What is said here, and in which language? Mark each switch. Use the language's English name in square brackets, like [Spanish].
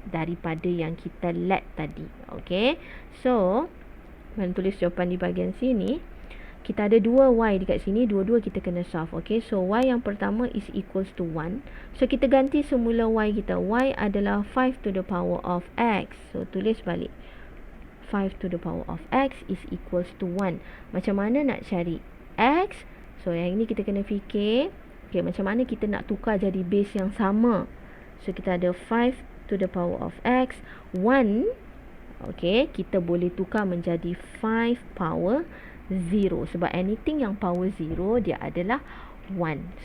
[Malay] Daripada yang kita let tadi. Okay, so mana tulis jawapan di bahagian sini. Kita ada dua y dekat sini, dua-dua kita kena solve. Okay, so y yang pertama [English] is equals to 1. [Malay] So kita ganti semula y kita. Y adalah 5 [English] to the power of x. [Malay] So tulis balik. [English] 5 to the power of x is equals to 1. [Malay] Macam mana nak cari x? So yang ini kita kena fikir. Okay, macam mana kita nak tukar jadi base yang sama. So kita ada 5 [English] to the power of x. [Malay] 1. Okay, kita boleh tukar menjadi 5 power 0. Sebab anything yang power 0 dia adalah 1.